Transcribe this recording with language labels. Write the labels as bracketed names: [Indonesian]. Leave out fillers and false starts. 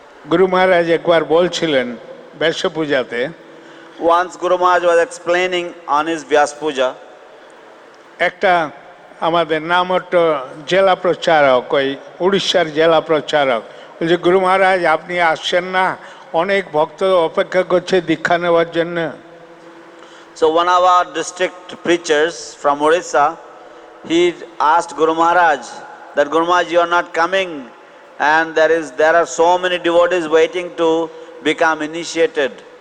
[Bangla] গুরু মহারাজ একবার বলছিলেন ব্যাস পূজাতে, [English] Once Guru Maharaj was explaining on his Vyas Puja, [Bangla] একটা আমাদের নামট জেলা প্রচারক, ওই উড়িষ্যার জেলা প্রচারক বলছে, গুরু মহারাজ আপনি আসছেন না, অনেক ভক্ত অপেক্ষা করছে দীক্ষা নেওয়ার জন্য। [English] so one of our district preachers from Orissa, he asked Guru Maharaj that Guru Maharaj, you are not coming, and there are so many devotees waiting to become initiated.